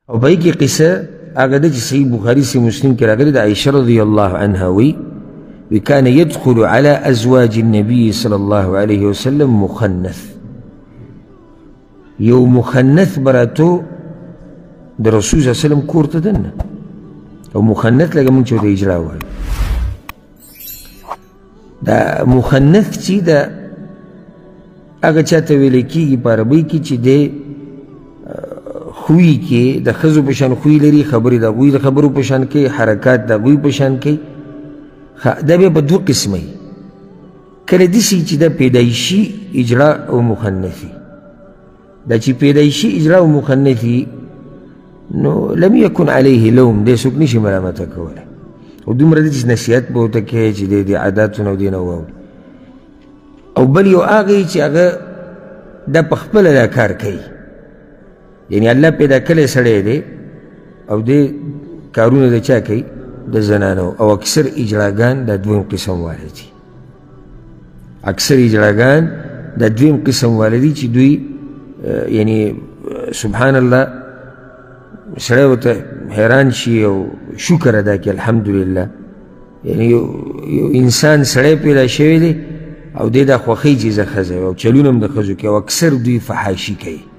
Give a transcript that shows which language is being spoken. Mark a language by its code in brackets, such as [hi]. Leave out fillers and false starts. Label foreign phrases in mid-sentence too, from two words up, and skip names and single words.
[ps] او پای کې قصه هغه ده چې صحیح بخاري صحیح مسلم کې راغلي د عائشة [ar] رضی الله عنها [ps] وی [ar] كان يدخل على أزواج النبي صلى الله عليه وسلم مخنث [ps] يو مخنث براتو د رسول [ar] صلی الله علیه وسلم [ps] کور ته دننه او مخنث لکه موږ چې ورته اجرا وایو دا مخنث چې د هغه چا ته ویلی کېږي په عربۍ کې چې دی خوی کې د ښځو په شان خوی لري خبرې د هغوی د خبرو په شان کوي حرکات د هغوی په شان کوي دا بیا په دوه قسمه وي کله داسې چې دا پیدایشي اجرا او مخنثي دا چې پیدایشي اجرا او مخنثي نو [ar] لم يكن عليه لوم [ps] دی څوک نشي ملامته کولی او دومره دی چې نصیحت به ورته کوي چې دی د عاداتو نه او دې نه واوري او بل یو هغه چې هغه دا په خپله دا کار کوي یعنی الله پیدا کلی سړی دی او دې کارونه د چا کوي د زنانو او اکثر اجراګان دا دویم قسم والی دي اکثر اجراګان دا دویم قسم والی دي چې دوی یعنی [ar] سبحان الله [ps] سړی ورته حیران شي او شکر ادا کړي الحمدلله یعنی یو انسان سړی پیدا شوی دی او دی دا خوښوي چې زه ښځه او چلونه هم د ښځو کوي او اکثر دوی فحاشي کوي